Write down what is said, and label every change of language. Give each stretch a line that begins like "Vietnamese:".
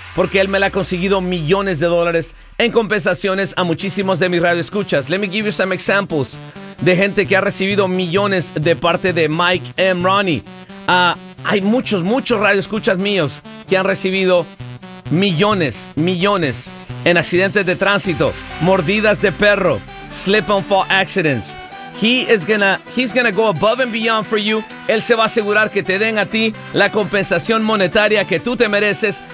Spanish: Porque él me la ha conseguido millones de dólares en compensaciones a muchísimos de mis radioescuchas.
English: Let me give you some examples
Spanish: de gente que ha recibido millones de parte de Mike and Ronnie. Hay muchos radioescuchas míos que han recibido millones en accidentes de tránsito. Mordidas de perro.
English: Slip and fall accidents. He's gonna go above and beyond for you.
Spanish: Él se va a asegurar que te den a ti la compensación monetaria que tú te mereces.